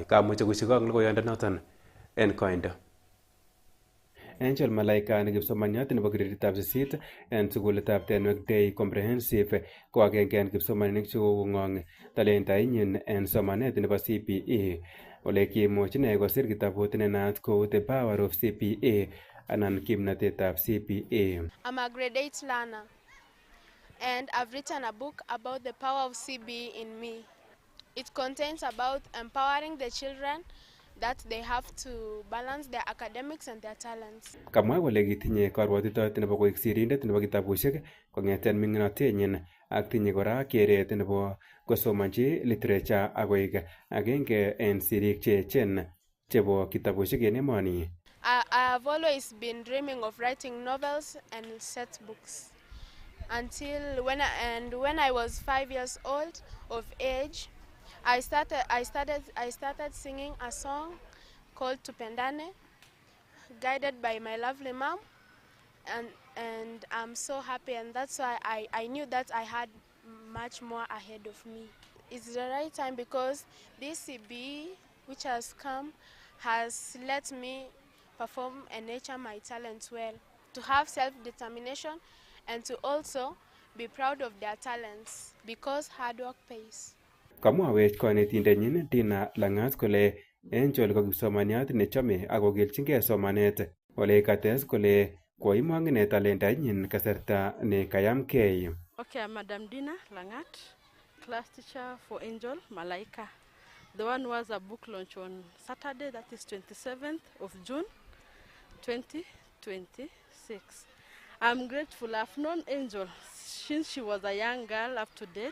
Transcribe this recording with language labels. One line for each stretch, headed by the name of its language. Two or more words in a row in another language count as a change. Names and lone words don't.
Kalenjin: Kamuche kusikong logoyondonoton en koindo. Angel Malaika ne kipsomaniat nebo greditab 8 en sukulitab Tenwek Day Comprehensive ko agenge en kipsomaninik chekokong'ong talentainyin en somanet nebo CBE. Ole kimuch ine kosir kitabut nenaat kou The Power of CBE anan kimnatetab CBE.
English: I'm a grade 8 learner and I've written a book about the power of CBE in me. It contains about empowering the children that they have to balance their academics and their talents.
Kalenjin: Kamwa kole kitinye karwotitoet nebo koik sirindet nebo kitabusiek kong'eten ming'inotenyin ak tinye kora keret nebo kosomanchi literature ak koik agenge en sirik cheechen chebo kitabusiek en emoni.
English: I have always been dreaming of writing novels and set books until when I was 5 years old of age. I started singing a song called Tupendane, guided by my lovely mom, and I'm so happy, and that's why I knew that I had much more ahead of me. It's the right time because this CBE which has come has let me perform and nurture my talents well, to have self-determination and to also be proud of their talents because hard work pays.
Kalenjin: Kamwawech konetindenyin Dina Langat kole Angel ko kipsomaniat nechome ak kokilchingei somanet. Ole kates kole koimong ine talentainyin kasarta ne kayamkei.
English: Okay, Madam Dina Langat, class teacher for Angel Malaika. The one was a book launch on Saturday, that is 27th of June 2026. I'm grateful. I've known Angel since she was a young girl up to date.